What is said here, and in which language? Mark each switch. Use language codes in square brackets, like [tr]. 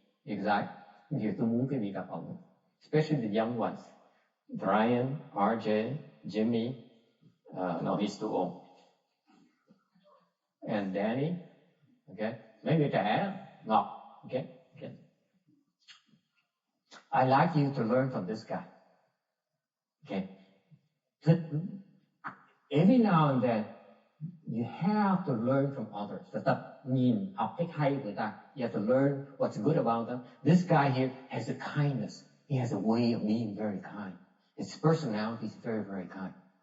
[en] Because [vi] tôi muốn quý vị gặp ông. [en] Especially the young ones. Brian, RJ, Jimmy, no, he's too old. And Danny, okay? [vi] Mấy người trẻ, [en] Ngọc, okay? I like you to learn from this guy. Okay? Every now and then, you have to learn from others. [vi] Phải tập nhìn, học cách hay của người ta. [en] You have to learn what's good about them. This guy here has a kindness. He has a way of being very kind. His personality is very, very kind.